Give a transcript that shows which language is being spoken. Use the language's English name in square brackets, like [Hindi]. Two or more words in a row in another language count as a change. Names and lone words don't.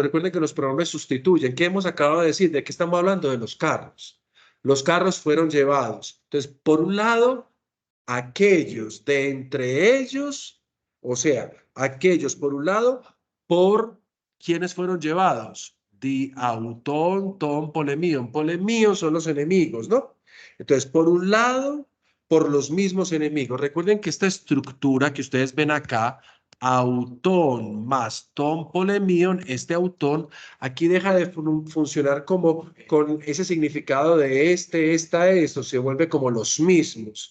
[Spanish] Recuerden que los pronombres sustituyen. ¿Qué hemos acabado de decir? ¿De qué estamos hablando? De los carros. Los carros fueron llevados. Entonces, por un lado, aquellos de entre ellos, o sea, aquellos por un lado, por quienes fueron llevados. [Greek] Δι' αὐτῶν, τῶν, πολεμίων. [Spanish] Polemión son los enemigos, ¿no? Entonces, por un lado, por los mismos enemigos. Recuerden que esta estructura que ustedes ven acá, autón más [Greek] τῶν πολεμίων, [Spanish] este autón aquí deja de funcionar como con ese significado de esta, esto, se vuelve como los mismos.